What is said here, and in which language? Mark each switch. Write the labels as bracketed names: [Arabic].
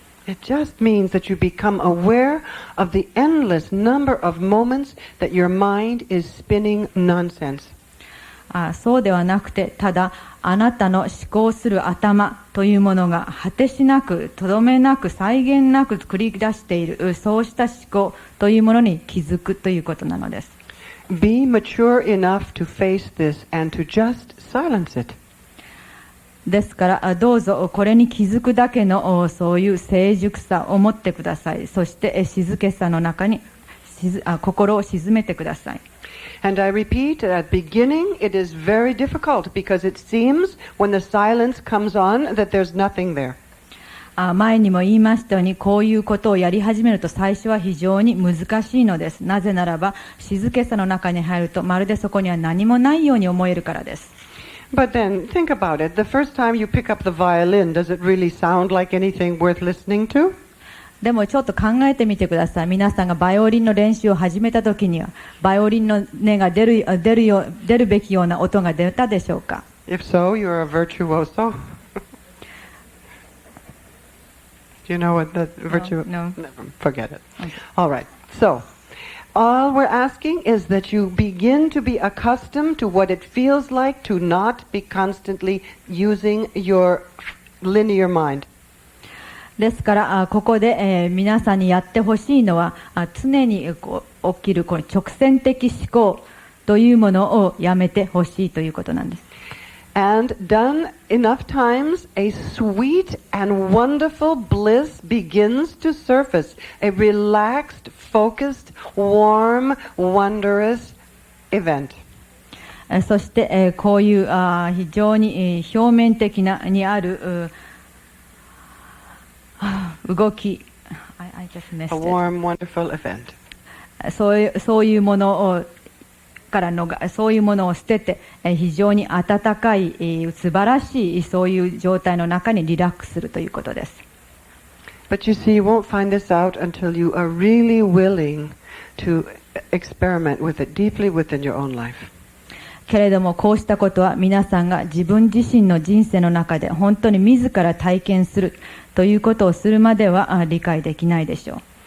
[English] It just means that you become aware of the endless number of moments that your mind is spinning nonsense. [Japanese] そうではなくて、ただあなたの思考する頭というものが果てしなく、とどめなく、際限なく繰り出している、そうした思考というものに気づくということなのです。 [English] Be mature enough to face this and to just silence it. [Japanese] ですからどうぞこれに気づくだけのそういう成熟さを持ってください。そして静けさの中に心を静めてください。 [English] And I repeat, at beginning it is very difficult because it seems when the silence comes on that there's nothing there. [Japanese] 前にも言いましたように、こういうことをやり始めると最初は非常に難しいのです。なぜならば静けさの中に入るとまるでそこには何もないように思えるからです。 [English] But then think about it. The first time you pick up the violin, does it really sound like anything worth listening to? [Japanese] でもちょっと考えてみてください。皆さんがバイオリンの練習を始めた時にはバイオリンの音が出るべきような音が出たでしょうか？ [English] If so, you're a virtuoso. Do you know what that virtuoso? No. Forget it. Okay. All right. So, all we're asking is that you begin to be accustomed to what it feels like to not be constantly using your linear mind. [Japanese] ですからここで、皆さんにやってほしいのは常に起きるこの直線的思考というものをやめてほしいということなんです。 [English] And done enough times, a sweet and wonderful bliss begins to surface. A relaxed, focused, warm, wonderous event. [Japanese] そして、こういう非常に、表面的なにある動き、 [English] I just missed it. A warm, wonderful event. [Japanese] そういうものをそういうものを捨てて、非常に温かい、素晴らしいそういう状態の中にリラックスするということです。 [English] But you see, you won't find this out until you are really willing to experiment with it deeply within your own life. [Japanese] けれどもこうしたことは皆さんが自分自身の人生の中で本当に自ら体験するということをするまでは理解できないでしょう。